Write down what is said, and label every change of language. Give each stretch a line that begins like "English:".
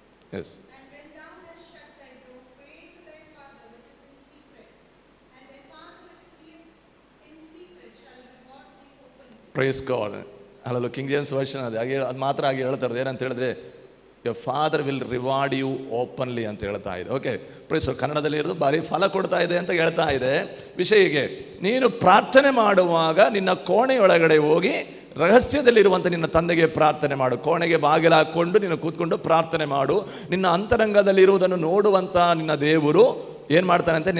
English: Yes. And when thou hast shut thy door, pray to thy Father which is in secret, and thy Father which seeth in secret shall reward thee openly. Praise God. Hallelujah.
Kannada: King James version ಅದು ಮಾತ್ರ ಆಗಿ ಹೇಳ್ತಾರೆ. ಏನಂತ ಹೇಳಿದ್ರೆ,
English: your father will reward you openly
Kannada: ಅಂತ ಹೇಳ್ತಾ ಇದೆ. Okay, price ಕನ್ನಡದಲ್ಲಿ ಇರೋದು ಭಾರಿ ಫಲ ಕೊಡ್ತಾ ಇದೆ ಅಂತ ಹೇಳ್ತಾ ಇದೆ. ವಿಷಯಕ್ಕೆ, ನೀನು ಪ್ರಾರ್ಥನೆ ಮಾಡುವಾಗ ನಿನ್ನ ಕೋಣೆಯೊಳಗಡೆ ಹೋಗಿ ರಹಸ್ಯದಲ್ಲಿರುವಂಥ ನಿನ್ನ ತಂದೆಗೆ ಪ್ರಾರ್ಥನೆ ಮಾಡು. ಕೋಣೆಗೆ ಬಾಗಿಲು ಹಾಕ್ಕೊಂಡು ನೀನು ಕೂತ್ಕೊಂಡು ಪ್ರಾರ್ಥನೆ ಮಾಡು. ನಿನ್ನ ಅಂತರಂಗದಲ್ಲಿರುವುದನ್ನು ನೋಡುವಂಥ ನಿನ್ನ ದೇವರು ಏನು ಮಾಡ್ತಾನಂತೆ?